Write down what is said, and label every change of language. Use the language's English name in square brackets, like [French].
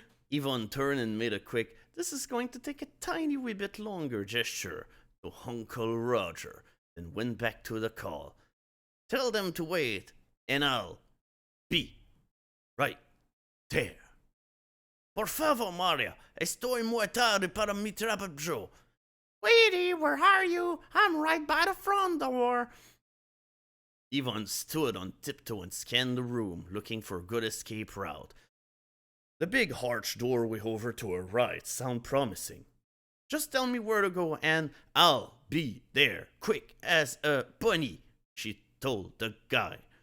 [English] Yvonne turned and made a quick, this is going to take a tiny wee bit longer gesture to Uncle Roger, then went back to the call. Tell them to wait, and I'll be right there. [Spanish] Por favor, Maria, estoy muy tarde para mi trabajo. [English] Sweetie, where are you? I'm right by the front door. Yvonne stood on tiptoe and scanned the room, looking for a good escape route. The big arched doorway over to her right sounded promising. Just tell me where to go and I'll be there, quick as a bunny, she told the guy.